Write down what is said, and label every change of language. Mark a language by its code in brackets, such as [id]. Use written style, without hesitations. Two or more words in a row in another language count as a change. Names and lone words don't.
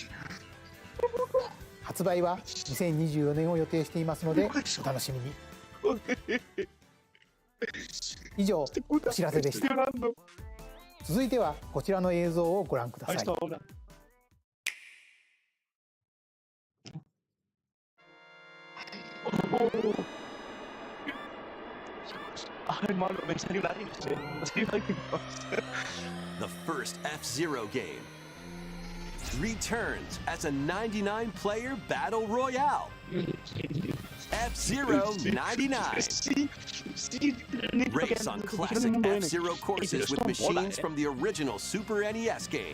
[ja] 発売は2024年を予定していますのでお楽しみに。以上お知らせでした。続いてはこちらの映像をご覧ください。 [es] Ay, hermano, me salió una risa. Me salió una risa. [en] The first F-Zero game returns as a 99-player battle royale. F-Zero 99. Race on classic F-Zero courses with machines from the original Super NES game.